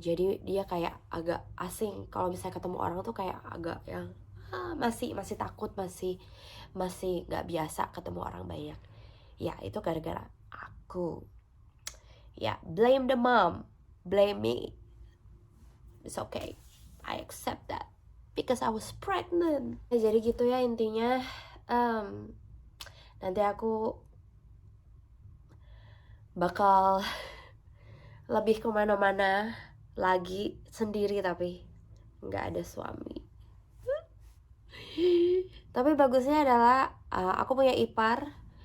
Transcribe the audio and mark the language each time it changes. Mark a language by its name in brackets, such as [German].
[Indonesian] Jadi dia kayak agak asing kalau misalnya ketemu orang tuh, kayak agak yang masih takut, masih nggak biasa ketemu orang banyak. Ya itu gara-gara aku. [English] Ya, blame the mom, blame me. It's okay, I accept that because I was pregnant. [Indonesian] Jadi gitu ya intinya. Nanti aku bakal lebih kemana-mana lagi sendiri, tapi nggak ada suami. Tapi bagusnya adalah aku punya ipar.